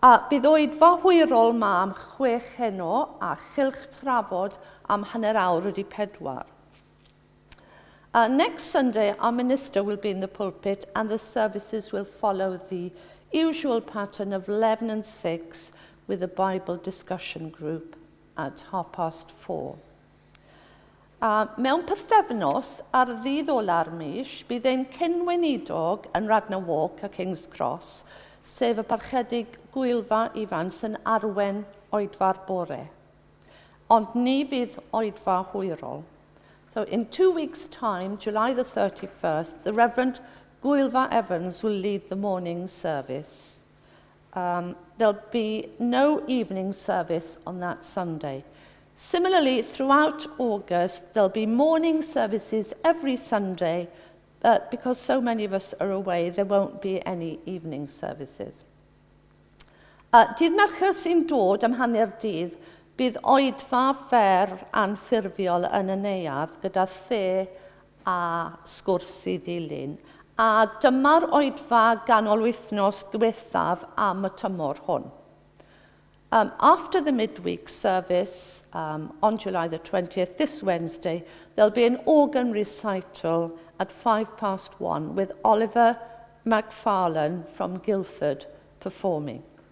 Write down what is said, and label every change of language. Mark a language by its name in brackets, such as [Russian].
[Welsh] Bydd oedfa hwyrol ma am 6 heno a chylch trafod am hanner awr wedi 4. [English] Next Sunday, our minister will be in the pulpit and the services will follow the usual pattern of 11 and 6 with a Bible discussion group at 4:30. [Welsh] Mewn pythefnos ar ddydd ola'r mis, bydd ein cynwenidog yn Radnor Walk a King's Cross, sef y parchedig gwylfa ifans yn arwen oedfa'r bore. Ond ni fydd oedfa hwyrol. [English] So in 2 weeks' time, July the 31st, the Reverend Gwylfa Evans will lead the morning service. There'll be no evening service on that Sunday. Similarly, throughout August, there'll be morning services every Sunday, but because so many of us are away, there won't be any evening services. [Welsh] Dydd Mercher sy'n dod am hanner dydd, bydd oedfa fer anffurfiol yn y neuadd gyda the a sgwrs i ddilyn. A dyma'r oedfa ganol wythnos ddiwethaf am y tymor hwn. [English] After the midweek service on July the 20th, this Wednesday, there'll be an organ recital at 1:05 with Oliver McFarlane from Guildford performing.